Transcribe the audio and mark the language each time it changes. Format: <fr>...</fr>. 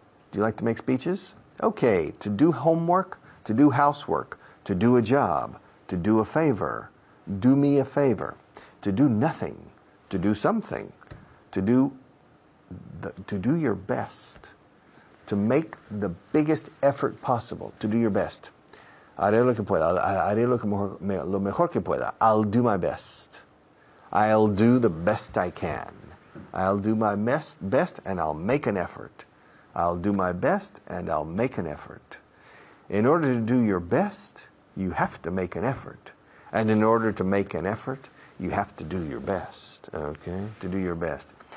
<en>Do you like to make speeches? Okay, to do homework, to do housework, to do a job, to do a favor, do me a favor, to do nothing, to do something, to do your best, to make the biggest effort possible, to do your best.</en> <es>Haré lo que pueda, haré lo mejor que pueda.</es> <en>I'll do my best. I'll do the best I can. I'll do my best and I'll make an effort. I'll do my best and I'll make an effort. In order to do your best, you have to make an effort. And in order to make an effort, you have to do your best. Okay? To do your best.</en>